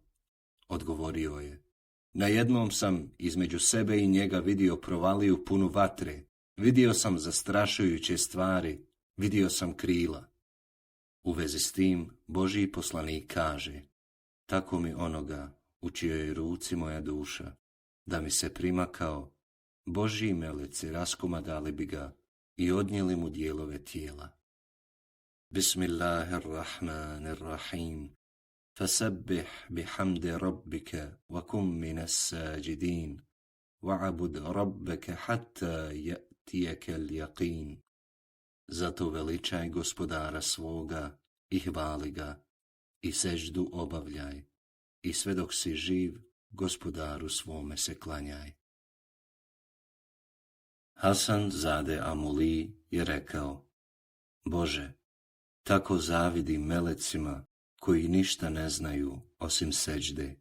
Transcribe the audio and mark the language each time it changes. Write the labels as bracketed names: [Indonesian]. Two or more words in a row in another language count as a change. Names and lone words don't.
[Bosnian] Odgovorio je: najednom sam između sebe i njega vidio provaliju punu vatre, vidio sam zastrašujuće stvari, vidio sam krila. U vezi s tim Božji poslanik kaže: tako mi onoga u čijoj ruci moja duša, da mi se primakao, Božji meleci raskomadali bi ga i odnijeli mu dijelove tijela. [Arabic] Bismillahirrahmanirrahim. فَسَبِّحْ بِحَمْدِ رَبِّكَ وَكُنْ مِنَ السَّاجِدِينَ وَعَبُدْ رَبَّكَ حَتَّى يَأْتِيَكَ الْيَقِينُ. [Bosnian] Zato veličaj gospodara svoga i hvali ga i seždu obavljaj i sve dok si živ, gospodaru svome se klanjaj. Hasan Zade Amuli je rekao: Bože, tako zavidim melecima koji ništa ne znaju osim seđde.